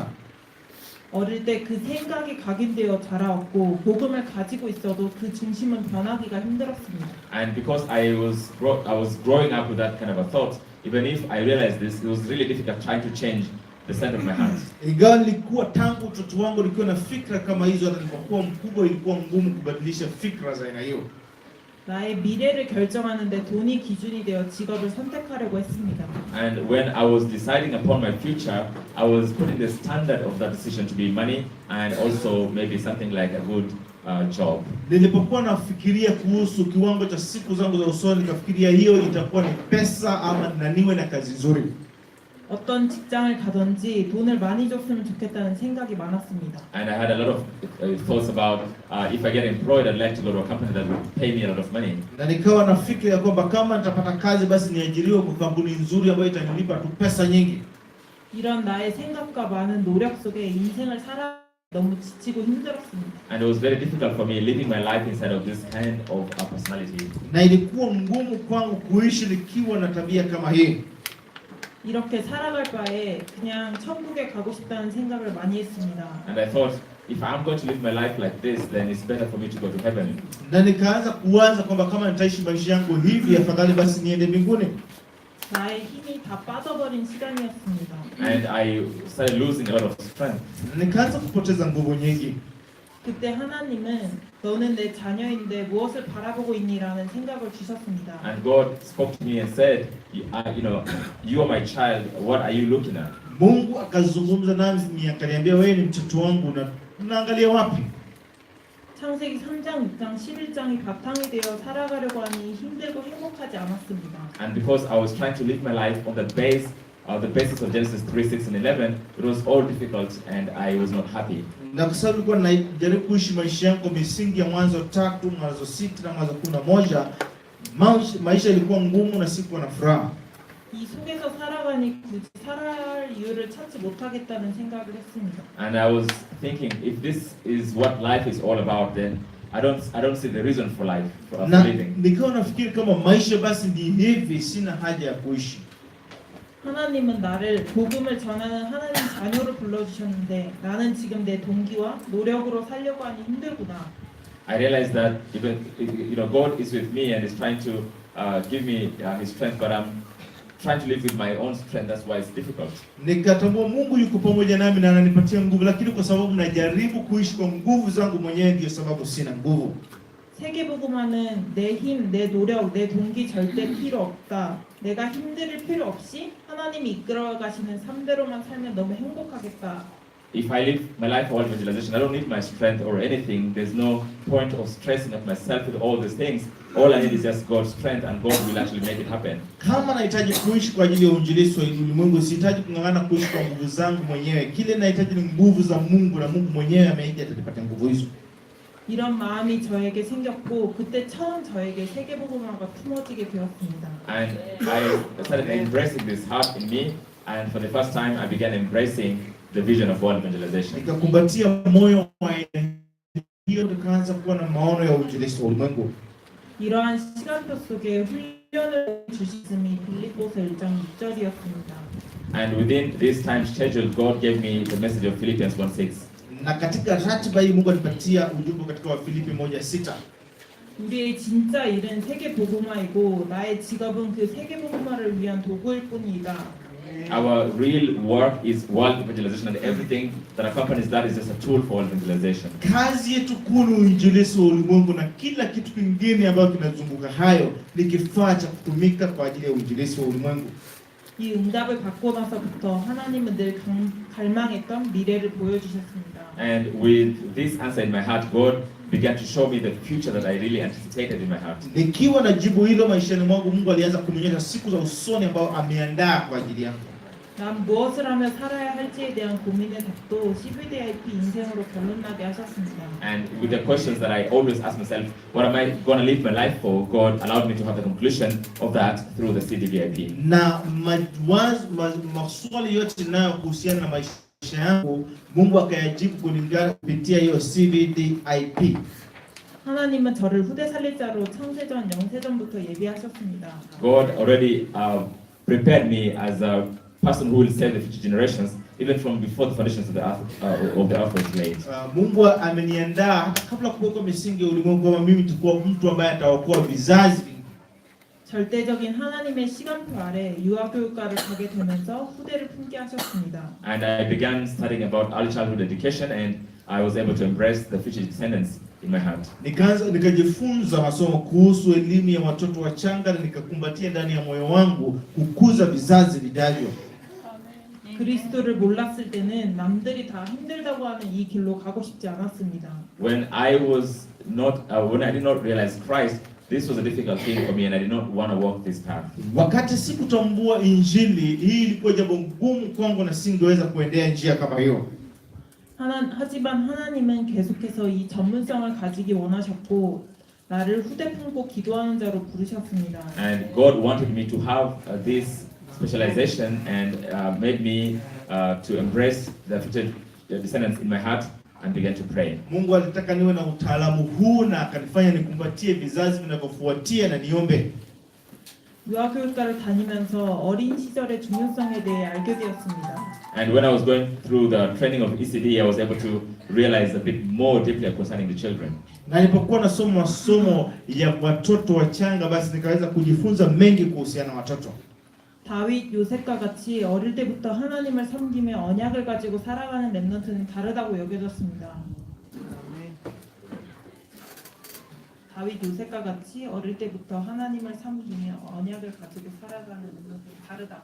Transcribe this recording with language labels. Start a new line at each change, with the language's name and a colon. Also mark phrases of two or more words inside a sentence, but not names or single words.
Korean: 어릴 때 그 생각이 각인되어 자라왔고 복음을 가지고 있어도 그 중심은 변하기가 힘들었습니다.
English: And because I was growing up with that kind of a thought, even if I realized this, it was really difficult trying to change the center of my heart.
Swahili: Ingawa nilikuwa tangu utoto wangu nikiwa na fikra kama hizo, na nilipokuwa mkubwa ilikuwa ngumu kubadilisha fikra za aina hiyo.
Korean: 나의 미래를 결정하는데 돈이 기준이 되어 직업을 선택하려고 했습니다.
English: And when I was deciding upon my future, I was putting the standard of that decision to be money and also maybe something like a good job.
Swahili: Nilipokuwa nafikiria kuhusu kiwango cha siku zangu za usoni, nikafikiria hiyo itakuwa ni pesa ama na niwe na kazi nzuri.
Korean: 어떤 직장을 가든지 돈을 많이 줬으면 좋겠다는 생각이 많았습니다.
English: And I had a lot of thoughts about if I get employed, I'd like to go to a company that would pay me a lot of money.
Swahili: Na nikawa nafikiri ya kwamba kama nitapata kazi basi niajiriwe kwa kampuni nzuri ambayo itanilipa tu pesa nyingi.
Korean: 이런 나의 생각과 많은 노력 속에 인생을 살아 너무 지치고 힘들었습니다.
English: And it was very difficult for me living my life inside of this kind of personality.
Swahili: Na ilikuwa ngumu kwangu kuishi nikiwa na tabia kama hii.
Korean: 이렇게 살아갈 바에 그냥 천국에 가고 싶다는 생각을 많이 했습니다.
English: And I thought, if I'm going to live my life like this, then it's better for me to go to heaven.
Swahili: Na nikaanza kuwaza kwamba kama nitaishi maisha yangu hivi, afadhali basi niende mbinguni.
Korean: 나의 힘이 다 빠져버린 시간이었습니다.
English: And I started losing a lot of strength.
Swahili: Na nikaanza kupoteza nguvu nyingi.
Korean: 그때 하나님은 너는 내 자녀인데 무엇을 바라보고 있니라는 생각을 주셨습니다.
English: And God spoke to me and said, you are my child. What are you looking at?
Swahili: Mungu akazungumza nami akaniambia, wewe ni mtoto wangu na unaangalia wapi?
Korean: 창세기 3장, 6장, 11장이 바탕이 되어 살아가려고 하니 힘들고 행복하지 않았습니다.
English: And because I was trying to live my life on the basis of Genesis 3, 6, and 11, it was all difficult and I was not happy.
Swahili: Na kwa sababu nilikuwa najaribu kuishi maisha yangu misingi ya Mwanzo 3, Mwanzo 6 na Mwanzo 11, maisha ilikuwa ngumu na sikuwa na furaha.
Korean: 이 속에서 살아가니 굳이 살아야 할 이유를 찾지 못하겠다는 생각을 했습니다.
English: And I was thinking, if this is what life is all about, then I don't see the reason for life, for
Swahili: Na
English: living.
Swahili: nikawa nafikiri kama maisha basi ndi hivi, sina haja ya kuishi.
Korean: 하나님은 나를 복음을 전하는 하나님 자녀로 불러주셨는데 나는 지금 내 동기와 노력으로 살려고 하니 힘들구나.
English: I realized that even God is with me and is trying to give me His strength, but I'm trying to live with my own strength. That's why it's difficult.
Swahili: Nikatambua Mungu yuko pamoja nami na ananipatia nguvu, lakini kwa sababu najaribu kuishi kwa nguvu zangu mwenyewe, ndio sababu sina nguvu.
Korean: 세계복음화는 내 힘, 내 노력, 내 동기 절대 필요 없다. 내가 힘들 필요 없이 하나님이 이끌어 가시는 삶대로만 살면 너무 행복하겠다.
English: If I live my life for evangelization, I don't need my strength or anything. There's no point of stressing of myself with all these things. All I need is just God's strength, and God will actually make it happen.
Swahili: Kama nahitaji kuishi kwa ajili ya uinjilisti wa ulimwengu, sihitaji kung'ang'ana kuishi kwa nguvu zangu mwenyewe. Kile nahitaji ni nguvu za Mungu, na Mungu mwenyewe ameahidi atanipatia nguvu hizo.
Korean: 이런 마음이 저에게 생겼고 그때 처음 저에게 세계복음화가 품어지게 되었습니다.
English: And I started embracing this heart in me, and for the first time, I began embracing the vision of world evangelization.
Swahili: Nikakumbatia moyo wa aina hiyo, nikaanza kuwa na maono ya uinjilisti wa ulimwengu.
Korean: 이러한 시간표 속에 훈련을 주셨음이 빌립보서 1장 6절이었습니다.
English: And within this time schedule, God gave me the message of Philippians 1:6.
Swahili: Na katika ratiba hii Mungu alipatia ujumbe katika Wafilipi 1:6.
Korean: 우리의 진짜 일은 세계복음화이고 나의 직업은 그 세계복음화를 위한 도구일 뿐이다.
English: Our real work is world evangelization, and everything that accompanies that is just a tool for evangelization.
Swahili: Kazi yetu kuu ni uinjilisti wa ulimwengu, na kila kitu kingine ambacho kinazunguka hayo ni kifaa cha kutumika kwa ajili ya uinjilisti wa ulimwengu.
Korean: 이 응답을 받고 나서부터 하나님은 늘 갈망했던 미래를 보여주셨습니다.
English: And with this answer in my heart, God began to show me the future that I really anticipated in my heart.
Swahili: Nikiwa na jibu hilo maishani mwangu, Mungu alianza kunionyesha siku za usoni ambao ameandaa kwa ajili yangu.
Korean: 난 무엇을 하며 살아야 할지에 대한 고민의 답도 CVDIP 인생으로 결론나게 하셨습니다.
English: And with the questions that I always ask myself, what am I going to live my life for? God allowed me to have the conclusion of that through the CDVIP.
Swahili: Na maswali yote yanayohusiana na maisha yangu, Mungu akayajibu kulingana kupitia hiyo CVDIP.
Korean: 하나님은 저를 후대 살릴 자로 창세전 영세전부터 예비하셨습니다.
English: God already prepared me as a person who will save the future generations, even from before the foundations of the earth was laid.
Swahili: Mungu ameniandaa hata kabla kuwekwa misingi ya ulimwengu, kama mimi nitakuwa mtu ambaye ataokoa vizazi.
Korean: 절대적인 하나님의 시간표 아래 유아교육과를 가게 되면서 후대를 품게 하셨습니다.
English: And I began studying about early childhood education, and I was able to embrace the future descendants in my heart.
Swahili: Nikajifunza masomo kuhusu elimu ya watoto wachanga, na nikakumbatia ndani ya moyo wangu kukuza vizazi vijavyo.
Korean: 그리스도를 몰랐을 때는 남들이 다 힘들다고 하는 이 길로 가고 싶지 않았습니다.
English: When I did not realize Christ, this was a difficult thing for me, and I did not want to walk this path.
Swahili: Wakati sikutambua injili, hii ilikuwa jambo ngumu kwangu na singeweza kuendea njia kama hiyo.
Korean: 하지만 하나님은 계속해서 이 전문성을 가지기 원하셨고 나를 후대 품고 기도하는 자로 부르셨습니다.
English: And God wanted me to have this specialization and made me to embrace the future descendants in my heart and began to pray.
Swahili: Mungu alitaka niwe na utaalamu huu na akanifanya nikumbatie vizazi vinavyofuatia na niombe.
Korean: 유아교육과를 다니면서 어린 시절의 중요성에 대해 알게 되었습니다.
English: And when I was going through the training of ECD, I was able to realize a bit more deeply concerning the children.
Swahili: Na nilipokuwa nasoma masomo ya watoto wachanga, basi nikaweza kujifunza mengi kuhusiana na watoto.
Korean: 다윗, 요셉과 같이 어릴 때부터 하나님을 섬기며 언약을 가지고 살아가는 렘넌트는 다르다고 여겨졌습니다. 다윗, 요셉과 같이 어릴 때부터 하나님을 섬기며 언약을 가지고 살아가는 렘넌트는 다르다.